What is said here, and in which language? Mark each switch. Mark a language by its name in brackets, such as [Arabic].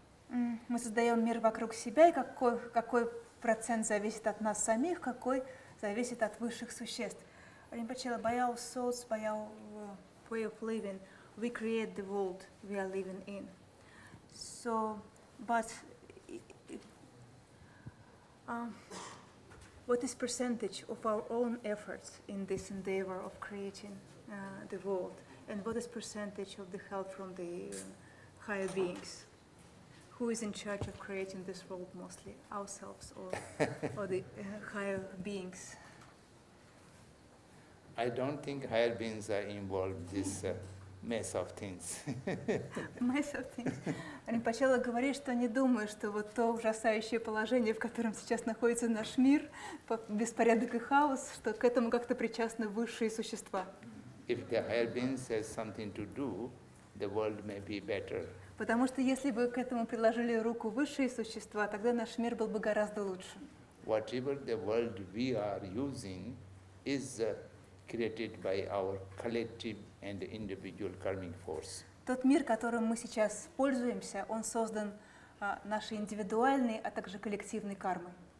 [Russian] Мы создаем мир вокруг себя, и какой процент зависит от нас самих, какой зависит от высших существ. [English] Ринпоче, by our thoughts, by our way of living, we create the world we are living in. So, but what is percentage of our own efforts in this endeavor of creating the world, and what is percentage of the help from the higher beings? Who is in charge of creating this world mostly, ourselves or the higher beings? I don't think higher beings are involved in this mess of things. Mess of things. [Russian] Ринпоче говорит, что не думаю, что вот то ужасающее положение, в котором сейчас находится наш мир, беспорядок и хаос, что к этому как-то причастны высшие существа. [English] If the higher beings has something to do, the world may be better. [Russian] Потому что если бы к этому приложили руку высшие существа, тогда наш мир был бы гораздо лучше. [English] Whatever the world we are using is created by our collective and individual karmic force. [Russian] Тот мир, которым мы сейчас пользуемся, он создан нашей индивидуальной, а также коллективной кармой.